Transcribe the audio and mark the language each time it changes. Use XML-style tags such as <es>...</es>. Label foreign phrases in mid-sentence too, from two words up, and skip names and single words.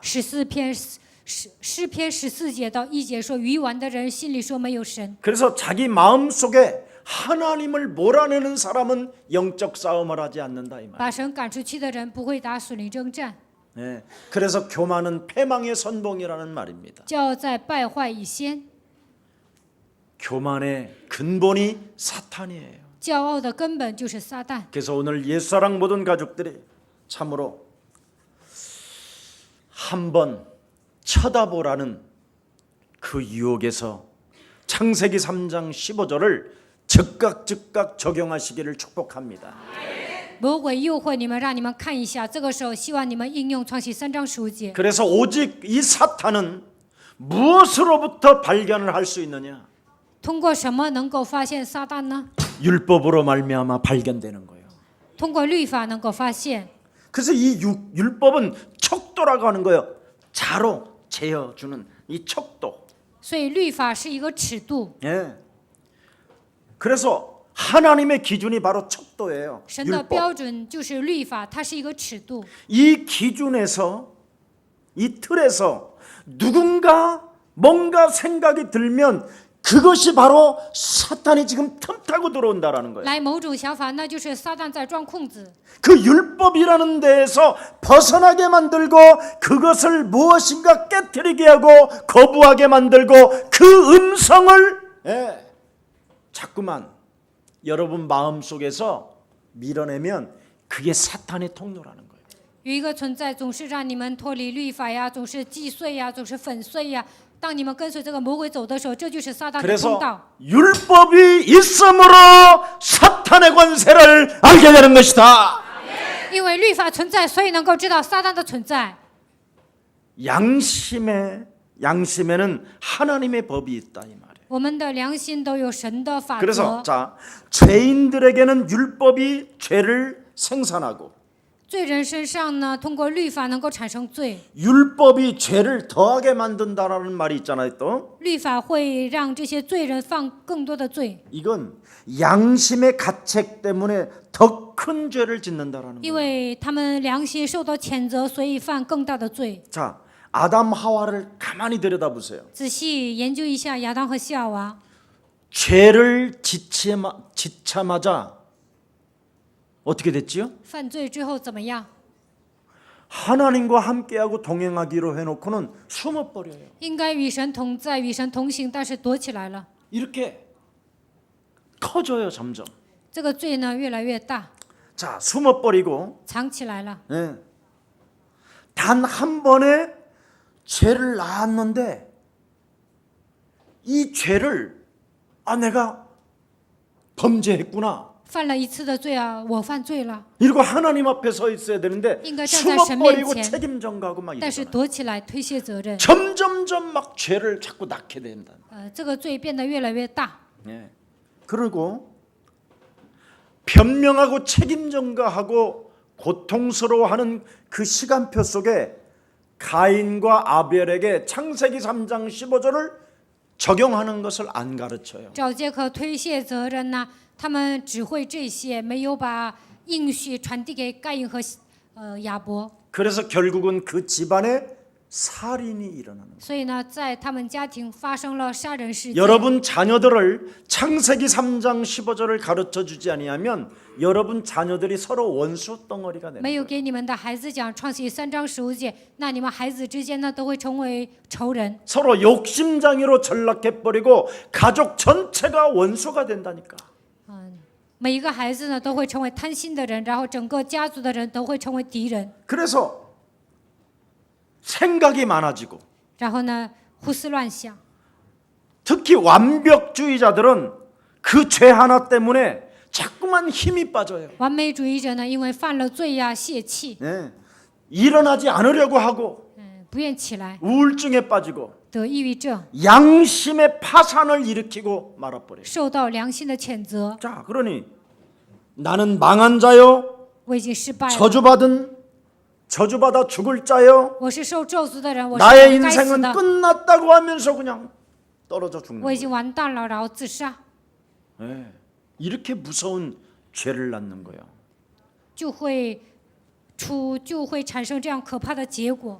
<zh>诗篇14节到1节说，愚顽的人心里说没有神。</zh> <ko>그래서 자기 마음속에 하나님을 몰아내는 사람은 영적 싸움을 하지 않는다 이 말.</ko> <zh>把神赶出去的人不会打属灵征战，</zh> <ko>네, 그래서 교만은 패망의 선봉이라는 말입니다.</ko> <zh>骄傲在败坏以先。</zh> <ko>교만의 근본이 사탄이에요.</ko> <zh>骄傲的根本就是撒旦。</zh> <ko>그래서 오늘 옛사랑 모든 가족들이 참으로 한번 쳐다보라는 그 유혹에서 창세기 3장 15절을 즉각 적용하시기를 축복합니다.</ko> <zh>魔鬼诱惑你们，让你们看一下。这个时候，希望你们应用创世3章15节。</zh> <ko>그래서 오직 이 사탄은 무엇으로부터 발견을 할 수 있느냐?</ko> <zh>通过什么能够发现撒旦呢？</zh> <ko>율법으로 말미암아 발견되는 거예요.</ko> <zh>通过律法能够发现。</zh> <ko>그래서 이 율법은 척도라고 하는 거예요. 자로 재어주는 이 척도.</ko> <zh>所以律法是一个尺度，</zh> <ko>예. 그래서 하나님의 기준이 바로 척도예요.</ko> <zh>神的</zh> <ko>율법.</ko> <zh>标准就是律法，它是一个尺度。</zh> <ko>이 기준에서 이 틀에서 누군가 뭔가 생각이 들면 그것이 바로 사탄이 지금 틈타고 들어온다라는 거예요.</ko> <zh>来某种想法，那就是撒旦在钻空子。</zh> <ko>그 율법이라는 데에서 벗어나게 만들고 그것을 무엇인가 깨트리게 하고 거부하게 만들고 그 음성을 자꾸만 여러분 마음속에서 밀어내면 그게 사탄의 통로라는 거예요.</ko> <zh>有一个存在总是让你们脱离律法呀，总是击碎呀，总是粉碎呀。当你们跟随这个魔鬼走的时候，这就是撒旦的通</zh> <ko>그래서</ko> <zh>道。</zh> <ko>율법이 있으므로 사탄의 권세를 알게 되는 것이다.</ko> <zh>因为律法存在，所以能够知道撒旦的存在。</zh> <ko>양심에는 하나님의 법이 있다 이 말이에요.</ko> <zh>我们的良心都有神的法</zh> <ko>그래서</ko> <zh>则。</zh> <ko>자, 죄인들에게는 율법이 죄를 생산하고</ko> <zh>罪人身上呢，通过律法能够产生罪，</zh> <ko>율법이 죄를 더하게 만든다라는 말이 있잖아요. 또</ko> <zh>律法会让这些罪人犯更多的罪，</zh> <ko>이건 양심의 가책 때문에 더 큰 죄를 짓는다라는</ko> <zh>因</zh> <ko>거예요.</ko> <zh>为他们良心受到谴责，所以犯更大的罪。</zh> <ko>자, 아담 하와를 가만히 들여다보세요.</ko> <zh>仔细研究一下亚当和夏娃，</zh> <ko>죄를 지참하자 어떻게 됐지요?</ko> <zh>犯罪之后怎么样？</zh> <ko>하나님과 함께하고 동행하기로 해놓고는 숨어버려요.</ko> <zh>应该与神同在，与神同行，但是躲起来了。</zh> <ko>이렇게 커져요 점점.</ko> <zh>这个罪呢越来越大，</zh> <ko>자, 숨어버리고</ko> <zh>藏起来了。</zh> <ko>단 한 번에 죄를 낳았는데 이 죄를 내가 범죄했구나.</ko> <zh>犯了一次的罪啊，我犯罪了，</zh> <ko>이러고 하나님 앞에 서 있어야 되는데</ko> <zh>应该站在神</zh> <ko>숨어버리고</ko> <zh>面前，</zh> <ko>책임 전가하고 막</ko> <zh>但是</zh> <ko>이러잖아요.</ko> <zh>躲起来推卸责任。</zh> <ko>점점점 막 죄를 자꾸 낳게 된다.</ko> <zh>这个罪变得越来越大。</zh> <ko>그리고 변명하고 책임 전가하고 고통스러워하는 그 시간표 속에 가인과 아벨에게 창세기 3장 15절을 적용하는 것을 안 가르쳐요.</ko> <zh>找借口推卸责任呢，他们只会这些，没有把应许传递给盖因和亚伯。</zh> <ko>그래서 결국은 그 집안에 살인이 일어나는 거예요.</ko> <zh>所以呢，在他们家庭发生了杀人事件。</zh> <ko>여러분 자녀들을 창세기 3장 15절을 가르쳐 주지 아니하면 여러분 자녀들이 서로 원수 덩어리가 되는</ko> <zh>没有</zh> <ko>거예요.</ko> <zh>给你们的孩子讲创世记3章15节，那你们孩子之间呢都会成为仇人，</zh> <ko>서로 욕심장애로 전락해 버리고 가족 전체가 원수가 된다니까.</ko> <zh>每一个孩子呢都会成为贪心的人，然后整个家族的人都会成为敌人，</zh> <ko>그래서 생각이 많아지고</ko> <zh>然后呢胡思乱想。</zh> <ko>특히 완벽주의자들은 그 죄 하나 때문에 자꾸만 힘이 빠져요.</ko> <zh>完美主义者呢，因为犯了罪呀，泄气，</zh> <ko>일어나지 않으려고 하고</ko> <zh>不愿起来，</zh> <ko>우울증에 빠지고</ko> <zh>得抑郁症，</zh> <ko>양심의 파산을 일으키고 말아버려요.</ko> <zh>受到良心的谴责。</zh> <ko>자, 그러니 나는 망한 자요,</ko> <zh>我已经失败了，</zh> <ko>저주받아 죽을 자요,</ko> <zh>我是受咒诅的人，我是</zh> <ko>나의</ko> <zh>该死</zh> <ko>인생은</ko> <zh>的，</zh> <ko>끝났다고 하면서 그냥 떨어져 죽는</ko> <zh>我已</zh> <ko>거예요.</ko> <zh>经完蛋了，然后自杀。</zh> <ko>이렇게 무서운 죄를 낳는 거예요.</ko> <zh>就会产生这样可怕的结果。</zh>